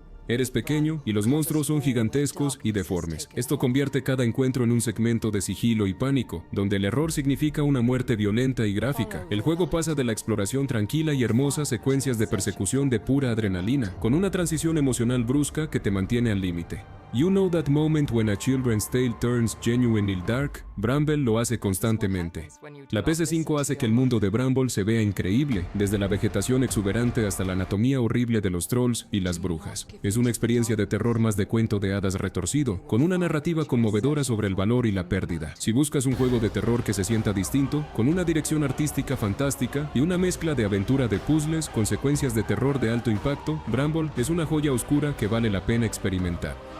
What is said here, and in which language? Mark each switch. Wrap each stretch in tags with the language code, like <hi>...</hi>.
<es>Eres pequeño y los monstruos son gigantescos y deformes. Esto convierte cada encuentro en un segmento de sigilo y pánico, donde el error significa una muerte violenta y gráfica. El juego pasa de la exploración tranquila y hermosa a secuencias de persecución de pura adrenalina, con una transición emocional brusca que te mantiene al límite.</es> <en>You know that moment when a children's tale turns genuinely dark.</en> <es>Bramble lo hace constantemente. La PS5 hace que el mundo de Bramble se vea increíble, desde la vegetación exuberante hasta la anatomía horrible de los trolls y las brujas. Es una experiencia de terror más de cuento de hadas retorcido, con una narrativa conmovedora sobre el valor y la pérdida. Si buscas un juego de terror que se sienta distinto, con una dirección artística fantástica y una mezcla de aventura de puzzles con secuencias de terror de alto impacto, Bramble es una joya oscura que vale la pena experimentar.</es>